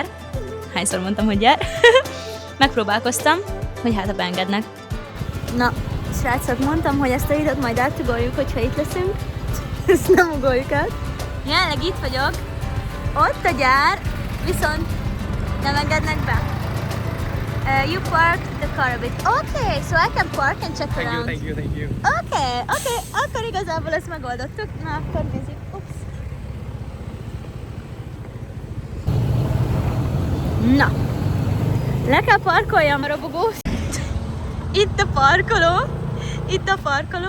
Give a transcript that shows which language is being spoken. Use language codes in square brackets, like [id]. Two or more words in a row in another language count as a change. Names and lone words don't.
[hu] Hányszor mondtam, hogy gyár? Megpróbálkoztam, hogy hát ha beengednek. Na, srácok, mondtam, hogy ezt a videót majd átugoljuk, hogyha itt leszünk. Ezt nem ugoljuk át. Jelenleg itt vagyok, ott a gyár, viszont nem engednek be. [en] You park the car a bit. Okay, so I can park and check around. Thank you. [hu] Okay, akkor igazából ezt megoldottuk. Na, akkor nézzük. Ups. Na, le kell parkoljam a robogót. Itt a parkoló.